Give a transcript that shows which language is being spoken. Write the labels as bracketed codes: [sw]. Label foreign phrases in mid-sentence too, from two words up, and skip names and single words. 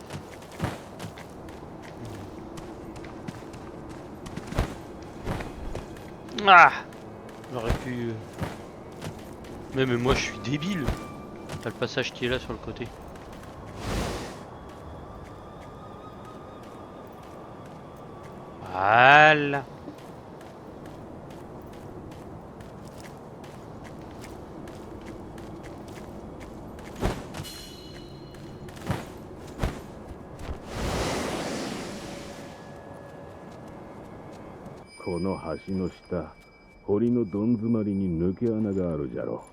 [fr] Ah, j'aurais pu. Mais moi, je suis débile. T'as le passage qui est là sur le côté. Voilà. [ja] この橋の下、堀のどん詰まりに抜け穴があるじゃろ。